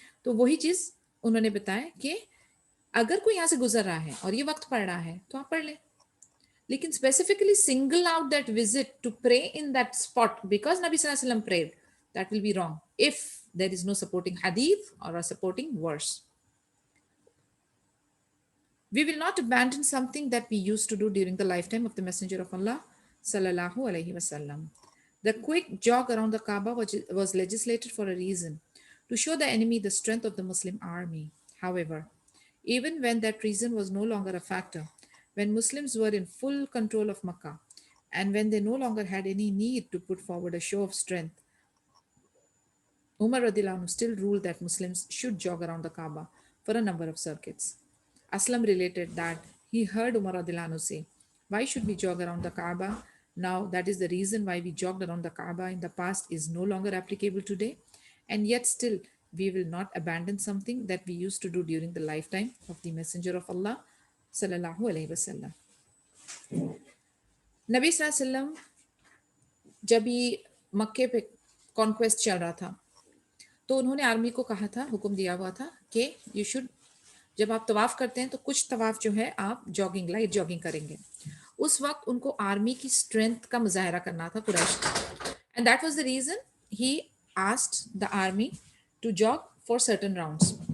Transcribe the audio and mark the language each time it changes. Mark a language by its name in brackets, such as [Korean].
[Hindi] तो वही चीज़ उन्होंने बताया कि अगर कोई यहाँ से गुजर रहा है और ये वक्त पड़ रहा है तो आप पढ़ लें, लेकिन [English] Specifically single out that visit to pray in that spot because नबी सल्लल्लाहु अलैहि वसल्लम prayed, that will be wrong if there is no supporting hadith or a supporting verse. We will not abandon something that we used to do during the lifetime of the Messenger of Allah sallallahu alaihi wasallam. The quick jog around the Kaaba was legislated for a reason, to show the enemy the strength of the Muslim army. However, even when that reason was no longer a factor, when Muslims were in full control of Makkah, and when they no longer had any need to put forward a show of strength, Umar radiallahu anhu still ruled that Muslims should jog around the Kaaba for a number of circuits. Aslam related that he heard Umar radiallahu anhu say, "Why should we jog around the Kaaba? Now that is the reason why we jogged around the Kaaba in the past is no longer applicable today, and yet still we will not abandon something that we used to do during the lifetime of the Messenger of Allah sallallahu alaihi wasallam." [Hindi] नबी सल्लल्लाहु अलैहि वसल्लम जब ये मक्के पे conquest चल रहा था तो उन्होंने आर्मी को कहा था, हुक्म दिया हुआ था कि [English] you should, [Hindi] जब आप तवाफ करते हैं तो कुछ तवाफ जो है आप जॉगिंग, लाइट जॉगिंग करेंगे. उस वक्त उनको आर्मी की स्ट्रेंथ का मुजाहरा करना था कुरैश का, [English] And that was the reason he asked the army to jog for certain rounds.